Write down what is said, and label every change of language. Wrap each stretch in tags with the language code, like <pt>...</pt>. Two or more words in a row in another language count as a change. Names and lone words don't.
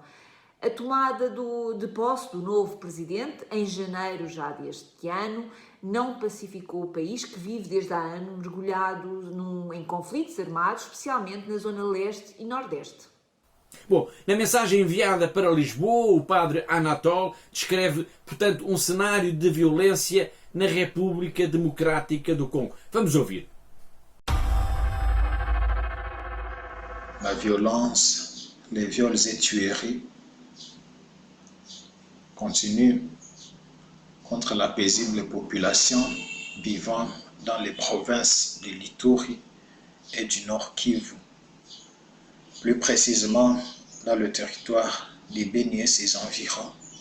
<pt>A tomada de posse do novo presidente, em janeiro já deste ano, não pacificou o país, que vive desde há anos mergulhado em conflitos armados, especialmente na zona leste e nordeste. Bom, na mensagem enviada para Lisboa, o padre Anatole descreve, portanto, um cenário de violência na República Democrática do Congo. Vamos ouvir.</pt> <fr>La violence, les viols et tueries continue contre la paisible population vivant dans les provinces de l'Ituri et du Nord Kivu, plus précisément dans le territoire de Beni et ses environs.</fr>